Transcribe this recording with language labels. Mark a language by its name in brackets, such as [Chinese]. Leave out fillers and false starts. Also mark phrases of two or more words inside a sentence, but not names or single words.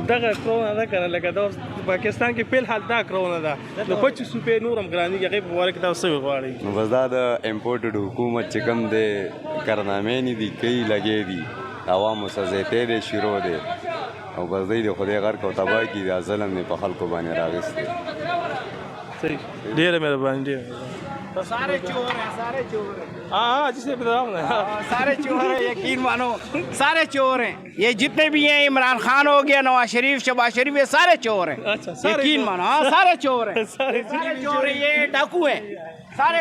[Pashto] دغه کرونا ده که نه لکه دا پاکستان کې فلحال دا کرونا ده نو 25 روپۍ نور هم ګرانېږي هغې په باره کې تاسو څه ویل غواړئ؟ نو بس دا د امپورټډ حکومت چې کوم دی کارنامې نه دي کوي لګې دي عوامو سره زیاتی دی شروع دی او بس دی د خدای غرق او تباه کړي دا ظلم یې په خلکو باندې راغستی. صحیح. ډېره مهرباني ډېره [Urdu] سارے چور ہیں سارے چور ہیں ہاں جسے بتاؤں نا سارے چور ہیں یقین مانو سارے چور ہیں یہ جتنے بھی ہیں عمران خان ہو گیا نواز شریف شہباز شریف یہ سارے چور ہیں یقین مانو ہاں سارے چور ہیں سارے چور ہیں یہ ڈاکو ہیں سارے